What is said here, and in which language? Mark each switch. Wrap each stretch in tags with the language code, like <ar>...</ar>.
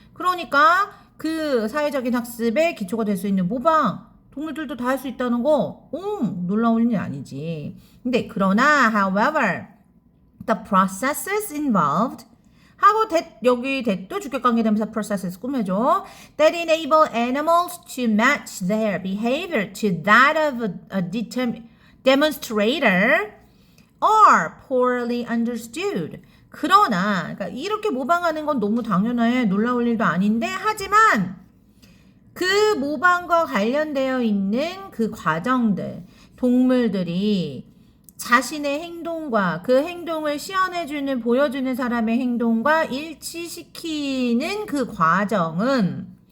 <ko>그러니까 그 사회적인 학습의 기초가 될 수 있는 모방, 동물들도 다 할 수 있다는 거 놀라운 일이 아니지. 근데 그러나</ko> <en>however the processes involved</en> <ko>하고 여기 또 주격관계대명사 processes 꾸며줘.</ko> <en>That enable animals to match their behavior to that of a demonstrator are poorly understood.</en> <ko>그러나 그러니까 이렇게 모방하는 건 너무 당연해. 놀라울 일도 아닌데 하지만 그 모방과 관련되어 있는 그 과정들 동물들이 자신의 행동과 그 행동을 시연해주는 보여주는 사람의 행동과 일치시키는 그 과정은</ko>